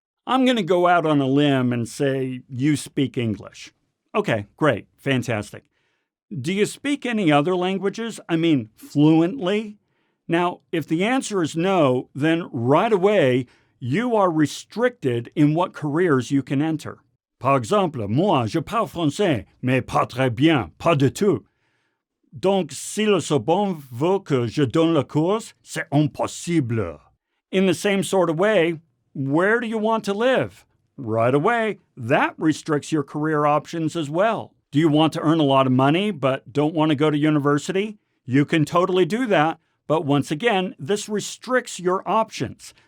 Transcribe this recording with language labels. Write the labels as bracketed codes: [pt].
[en] I'm going to go out on a limb and say, you speak English. Okay, great, fantastic. Do you speak any other languages? I mean, fluently? Now, if the answer is no, then right away, you are restricted in what careers you can enter. [fr] Par exemple, moi, je parle français, mais pas très bien, pas du tout. Donc, si le Sorbonne veut que je donne le cours, c'est impossible. [en] In the same sort of way, where do you want to live? Right away, that restricts your career options as well. Do you want to earn a lot of money but don't want to go to university? You can totally do that, but once again, this restricts your options.